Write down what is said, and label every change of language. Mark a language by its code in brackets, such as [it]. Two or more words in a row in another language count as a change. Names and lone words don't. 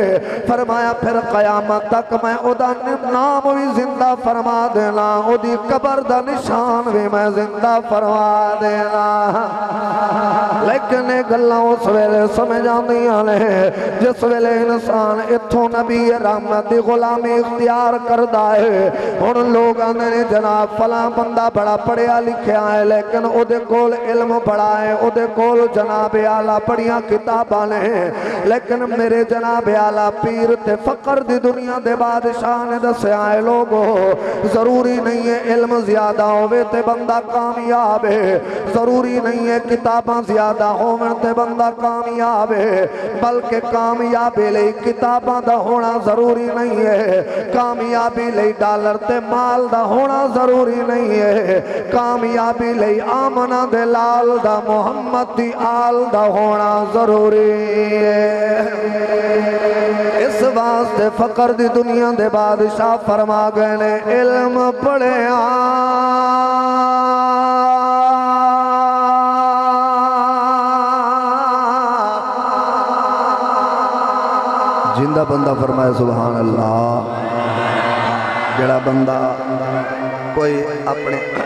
[pa] فرمایا پھر قیامت تک میں ادا نام بھی زندہ فرما دینا اودی قبر دا نشان بھی میں زندہ فرما دینا لیکن گلاں اس ویلے سمجھ آندیاں نے جس ویلے انسان اتھوں نبی رحمت دی غلامی اختیار کردا ہے ہن لوگ آندے نے جناب فلاں بندہ بڑا پڑھیا لکھیا ہے لیکن او دے کول علم بڑا ہے او دے کول جناب اعلیٰ پڑھیاں کتاباں نے لیکن میرے جناب اعلیٰ پیر تے فقر دی دنیا دے بادشاہ نے دسیا ہے لوگو ضروری نہیں ہے علم زیادہ ہوئے تے بندہ کامیاب ہے ضروری نہیں ہے کتاباں زیادہ ہوئے تے بندہ کامیاب ہے بلکہ کامیابی لئی کتاباں دا ہونا ضروری نہیں ہے کامیابی لئی ڈالر تے مال دا ہونا ضروری نہیں ہے کامیابی لئی آمنہ دے لال دا محمد دی آل دا ہونا ضروری ہے اس واسطے فقر دی دنیا دے بادشاہ فرما گئے نے علم پڑھے جندہ بندہ فرمائے سبحان اللہ جڑا بندہ کوئی اپنے